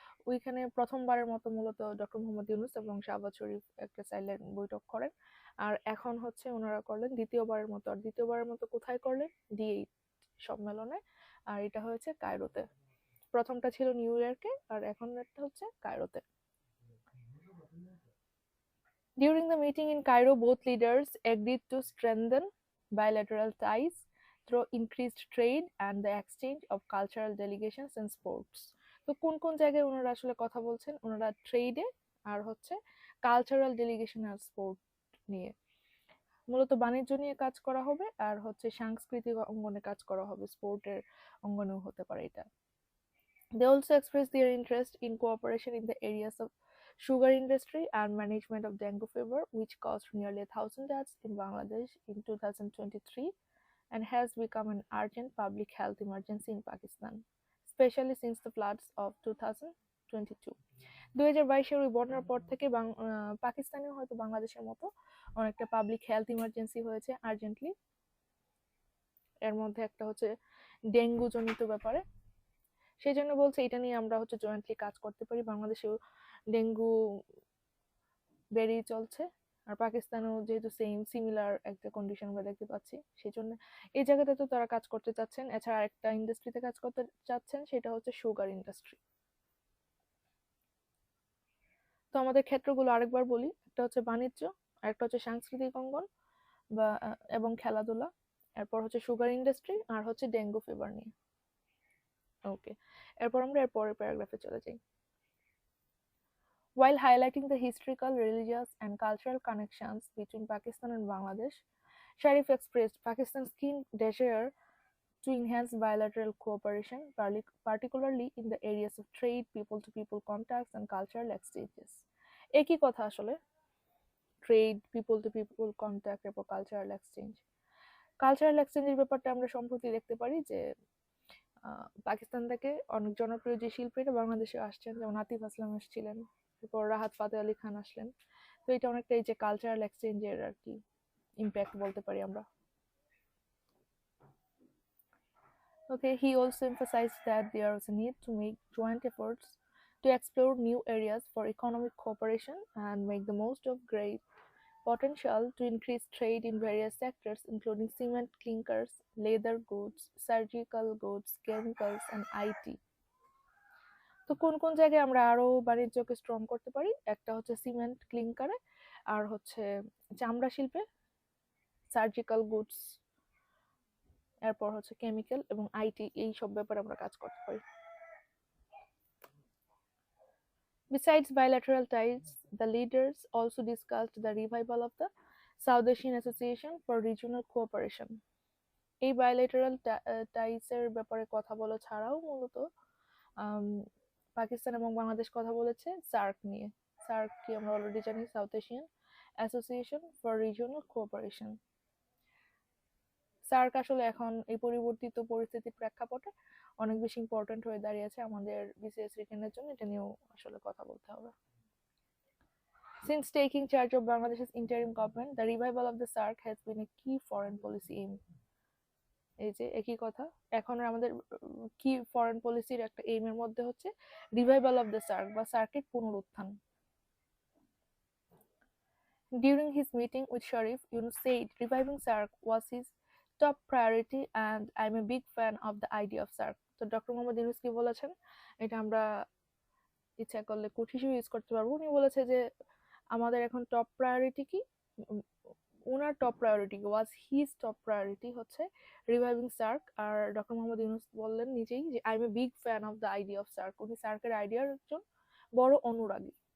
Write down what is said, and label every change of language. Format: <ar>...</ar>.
<bn>ওইখানে প্রথমবারের মতো মূলত ডক্টর মোহাম্মদ ইউনুস এবং শাহবাজ শরীফ একটা সাইডলাইন বৈঠক করেন। আর এখন হচ্ছে ওনারা করলেন দ্বিতীয়বারের মতো। আর দ্বিতীয়বারের মতো কোথায় করলেন? D8 সম্মেলনে। আর এটা হয়েছে কায়রোতে। প্রথমটা ছিল নিউ ইয়র্কে, আর এখন একটা হচ্ছে কায়রোতে।</bn> <en>During the meeting in Cairo, both leaders agreed to strengthen bilateral ties through increased trade and the exchange of cultural delegations and sports.</en> <bn>তো কোন কোন জায়গায় ওনারা আসলে কথা বলছেন? ওনারা ট্রেডে আর হচ্ছে কালচারাল ডেলিগেশন আর স্পোর্ট নিয়ে, মূলত বাণিজ্য নিয়ে কাজ করা হবে, আর হচ্ছে সাংস্কৃতিক অঙ্গনে কাজ করা হবে, স্পোর্টের অঙ্গনেও হতে পারে এটা।</bn> <en>They also expressed their interest in cooperation in the areas of sugar industry and management of dengue fever, which caused nearly 1,000 deaths in Bangladesh in 2023 and has become an urgent public health emergency in Pakistan, especially since the floods of 2022.</en> <bn>2022 ওই বন্যার পর থেকে পাকিস্তানেও হয়তো বাংলাদেশের মতো অনেকটা public health emergency হয়েছে urgently. এর মধ্যে একটা হচ্ছে ডেঙ্গু জনিত ব্যাপারে। সেই জন্য বলছে এটা নিয়ে আমরা হচ্ছে জয়েন্টলি কাজ করতে পারি। বাংলাদেশেও ডেঙ্গু বেড়েই চলছে, আর পাকিস্তানেও যেহেতু সিমিলার একটা কন্ডিশন আমরা দেখতে পাচ্ছি, সেই জন্য এই জায়গাতে তো তারা কাজ করতে চাচ্ছেন। এছাড়া আরেকটা ইন্ডাস্ট্রিতে কাজ করতে চাচ্ছেন, সেটা হচ্ছে সুগার ইন্ডাস্ট্রি। তো আমাদের ক্ষেত্রগুলো আরেকবার বলি, একটা হচ্ছে বাণিজ্য, আরেকটা হচ্ছে সাংস্কৃতিক অঙ্গন বা এবং খেলাধুলা, এরপর হচ্ছে সুগার ইন্ডাস্ট্রি, আর হচ্ছে ডেঙ্গু ফিভার নিয়ে। ওকে, এরপর আমরা এর পরের প্যারাগ্রাফে চলে যাই।</bn> <en>While highlighting the historical, religious, and cultural connections between Pakistan and Bangladesh, Sharif expressed Pakistan's keen desire to enhance bilateral cooperation, particularly in the areas of trade, people-to-people contacts, and cultural exchanges.</en> <bn>একই কথা আসলে, trade, people-two-people contact, এরপর cultural exchange. Cultural এক্সচেঞ্জের ব্যাপারটা আমরা সম্প্রতি দেখতে পারি যে পাকিস্তান থেকে অনেক জনপ্রিয় যে শিল্পীরা বাংলাদেশে আসছেন, যেমন আতিফ আসলাম আসছিলেন, এরপর রাহাত ফাতে আলী খান আসলেন। তো এটা অনেকটা এই যে কালচারাল এক্সচেঞ্জের আর কি ইম্প্যাক্ট বলতে পারি আমরা।</bn> <en>Okay, he also emphasized that there was a need to make joint efforts to explore new areas for economic cooperation and make the most of great potential to increase trade in various sectors, including cement, clinkers, leather goods, surgical goods, chemicals, and IT.</en> <bn>তো কোন কোন জায়গায় আমরা আরো বাণিজ্যকে strong করতে পারি? একটা হচ্ছে সিমেন্ট ক্লিংকারে, আর হচ্ছে চামড়া শিল্পে, সার্জিক্যাল গুডস, এরপর হচ্ছে কেমিক্যাল এবং আইটি, এই সব ব্যাপারে আমরা কাজ করতে পারি।</bn> <en>Besides bilateral ties, the leaders also discussed the revival of the South Asian Association for Regional Cooperation.</en> <bn>এই bilateral ties এর ব্যাপারে কথা বলা ছাড়াও মূলত পাকিস্তান এবং বাংলাদেশ কথা বলেছে সার্ক নিয়ে। সার্ক কি আমরা অলরেডি জানি, south Asian association for regional cooperation. SAARC আসলে এখন এই পরিবর্তিত পরিস্থিতির প্রেক্ষাপটে অনেক বেশি ইম্পর্টেন্ট হয়ে দাঁড়িয়েছে আমাদের বিসিএস রিটেনের জন্য, এটা নিয়েও আসলে কথা বলতে হবে।</bn> <en>Since taking charge of Bangladesh's interim government, the revival of the SARC has been a key foreign policy aim.</en> <bn>এই যে একই কথা, এখন আমাদের কি ফরেন পলিসির একটা এইমের মধ্যে হচ্ছে</bn> <en>revival of the SAARC</en> <bn>বা সার্কের পুনরুত্থান।</bn> <en>During his meeting with Sharif, Yunus said reviving SARC was his top priority and I'm a big fan of the idea of SARC.</en> <bn>তো ডক্টর মোহাম্মদ ইউনুস কি বলেছেন, এটা আমরা ইচ্ছা করলে কোট হিসেবে ইউজ করতে পারবো। উনি বলেছে যে আমাদের এখন টপ প্রায়োরিটি কি, ওনার top priority</bn> <en>was his top priority</en> <bn>হচ্ছে রিভাইভিং সার্ক। আর ডক্টর মোহাম্মদ ইউনুস বললেন নিজেই যে</bn> <en>I am a big fan of the idea of SAARC,</en> <bn>উনি সার্কের আইডিয়ার একজন বড় অনুরাগী।</bn>